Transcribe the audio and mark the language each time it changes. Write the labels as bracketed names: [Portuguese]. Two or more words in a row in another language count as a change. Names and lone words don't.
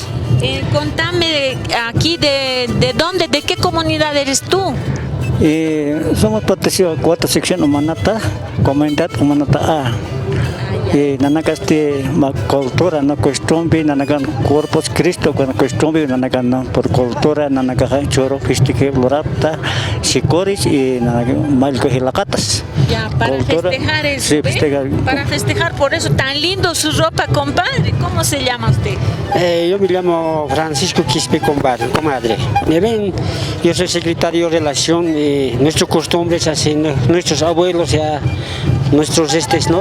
[Spanish] Contame aquí de dónde, de qué comunidad eres tú. Somos protegidos de cuarta sección Umanata, comunidad Umanata A. Nanaka cultura, no costumbre, nanaka cuerpos Cristo, con costumbre, nanaka por cultura, nanaka choro, pistique, lorata, sicoris y nanaka malco hilacatas. Ya, para Cultura, festejar eso, sí, ¿ve? festejar. Para festejar, por eso tan lindo su ropa, compadre. ¿Cómo se llama usted? Yo me llamo Francisco Quispe Comadre. ¿Me ven? Yo soy secretario de Relación y nuestras costumbres, así, nuestros abuelos, ya, nuestros ¿no?